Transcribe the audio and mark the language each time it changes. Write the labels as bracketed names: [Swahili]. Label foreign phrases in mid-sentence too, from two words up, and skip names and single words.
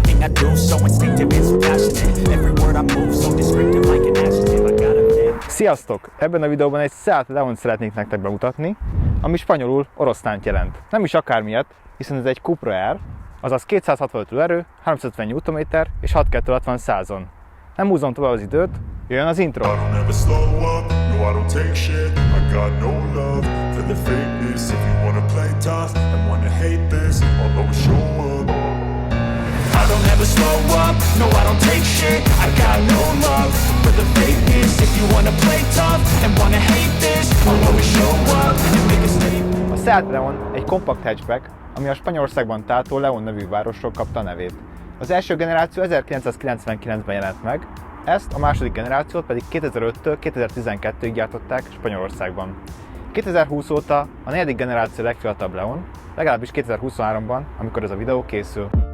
[English] I do, so instinctive and so passionate. Every word I move, so descriptive like an adjective. I got a [Hungarian] Sziasztok! Ebben a videóban egy Seat Leont szeretnék nektek bemutatni, ami spanyolul oroszlánt jelent. Nem is akármilyet, hiszen ez egy Cupra R, azaz 265 lóerő, 350 Nm és 6,260-100-on. Nem húzom tovább az időt, jöjjön az intro! [English] I don't ever slow up, no I don't take shit. I got no love for the fakeness. If you wanna play tough and wanna hate this, I'll always show up and make a statement. [Hungarian] A Seat Leon egy kompakt hatchback, ami a Spanyolországban tátó León nevű városról kapta a nevét. Az első generáció 1999-ben jelent meg, ezt a második generációt pedig 2005-től 2012-ig gyártották Spanyolországban. 2020 óta a negyedik generáció legfiatalabb Leon, legalábbis 2023-ban, amikor ez a videó készül.